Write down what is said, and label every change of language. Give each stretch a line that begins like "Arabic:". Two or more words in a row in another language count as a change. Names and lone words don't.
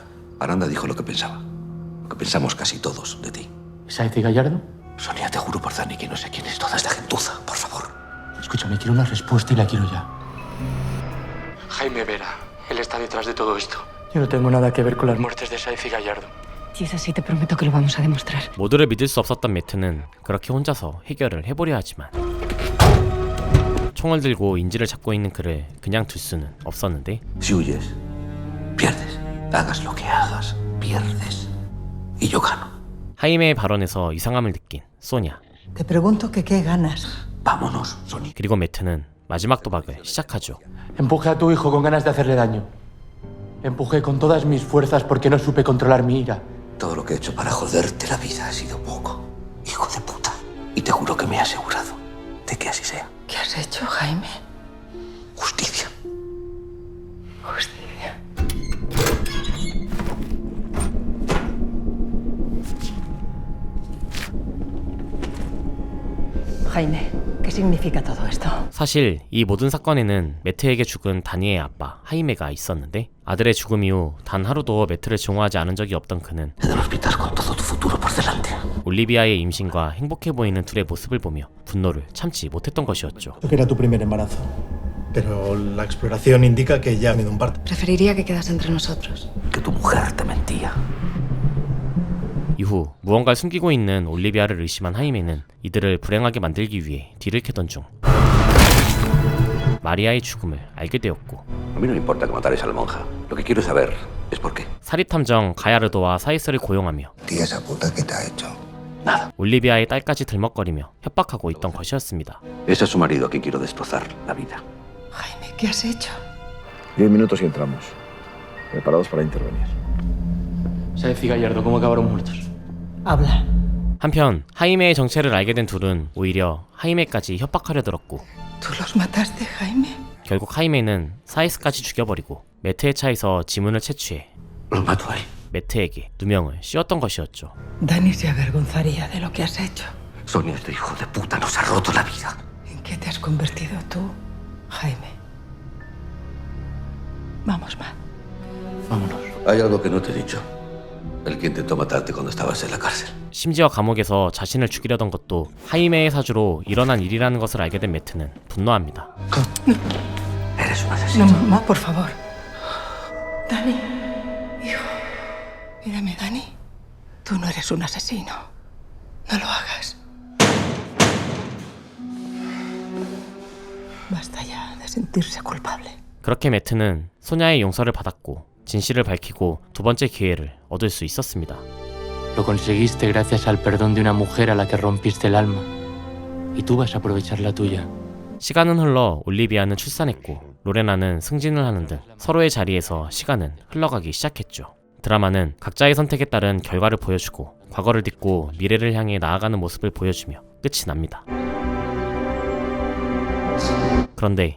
Spanish: Aranda dijo lo que pensaba. Lo que pensamos casi todos de ti. ¿Saiz y Gallardo? Sonia, te juro por Dani que no sé quién es toda esta gentuza. Por favor. Escúchame, quiero una respuesta y la quiero ya. Jaime Vera. Él está detrás de todo esto. Yo no tengo nada que ver con las muertes de Saiz y Gallardo. Si es así, te prometo que lo vamos a demostrar.
Korean: 모두를 믿을 수 없었던 매트는 그렇게 혼자서 해결을 해보려 하지만 총을 들고 인지를 찾고 있는 그를 그냥 둘 수는 없었는데
Spanish: Si huyes, pierdes. Hagas lo que hagas, pierdes. Y yo gano.
Korean: 하이메의 발언에서 이상함을 느낀 소냐.
Spanish: Te pregunto que qué ganas. Vámonos, Sonia.
Korean: 그리고 매트는 마지막 도박을 시작하죠.
Spanish: Empujé a tu hijo con ganas de hacerle daño. Empujé con todas mis fuerzas porque no supe controlar mi ira. Todo lo que he hecho para joderte la vida ha sido poco, hijo de puta. Y te juro que me he asegurado de que así sea. ¿Qué has hecho, Jaime? Justicia. Justicia. Jaime, ¿qué significa todo esto?
Korean: 사실 이 모든 사건에는 매트에게 죽은 다니의 아빠 하이메가 있었는데 아들의 죽음 이후 단 하루도 매트를 증오하지 않은 적이 없던 그는 올리비아의 임신과 행복해 보이는 둘의 모습을 보며 분노를 참지 못했던 것이었죠.
Spanish: Era tu primer embarazo, pero la exploración indica que ya ha habido un parto. Preferiría que quedas entre nosotros. Que tu mujer te mentía.
Korean: 이후 무언가를 숨기고 있는 올리비아를 의심한 하이메는 이들을 불행하게 만들기 위해 뒤를 캐던 중 마리아의 죽음을 알게 되었고
Spanish: A mí no me importa que matares a la monja. Lo que quiero saber es por qué.
Korean: 사립탐정 가야르도와 사이스를 고용하며
Spanish: ¿Y esa puta qué te ha hecho?
Korean: 올리비아의 딸까지 들먹거리며 협박하고 있던 것이었습니다.
Spanish: Ese es su marido a quien quiero destrozar la vida. Jaime, ¿qué has hecho? 10 minutos y entramos. Preparados para intervenir. Saiz y Gallardo, ¿cómo acabaron muertos? Habla.
Korean: 한편 하이메의 정체를 알게 된 둘은 오히려 하이메까지 협박하려 들었고
Spanish: ¿Tú los mataste, Jaime?
Korean: 결국 하이메는 사이스까지 죽여버리고 매트의 차에서 지문을 채취해 매트에게 누명을 씌웠던 것이었죠.
Spanish: Dani se avergonzaría de lo que has hecho. Sonia, este hijo de puta nos ha roto la vida. ¿En qué te has convertido tú, Jaime? Vamos, Matt. Vámonos. Hay algo que no te he dicho. El que intentó matarte cuando estabas en la cárcel.
Korean: 심지어 감옥에서 자신을 죽이려던 것도 하이메의 사주로 일어난 일이라는 것을 알게 된 매트는 분노합니다.
Spanish: Eres un No, asesino. mamá, por favor. Dani, hijo, mírame, Dani. Tú no eres un asesino. No lo hagas. Basta ya de sentirse culpable.
Korean: 그렇게 매트는 소냐의 용서를 받았고 진실을 밝히고 두 번째 기회를 얻을 수 있었습니다.
Spanish: Lo conseguiste gracias al perdón de una mujer a la que rompiste el alma. Y tú vas a aprovechar la tuya.
Korean: 시간은 흘러 올리비아는 출산했고 로레나는 승진을 하는 등 서로의 자리에서 시간은 흘러가기 시작했죠. 드라마는 각자의 선택에 따른 결과를 보여주고 과거를 딛고 미래를 향해 나아가는 모습을 보여주며 끝이 납니다. 그런데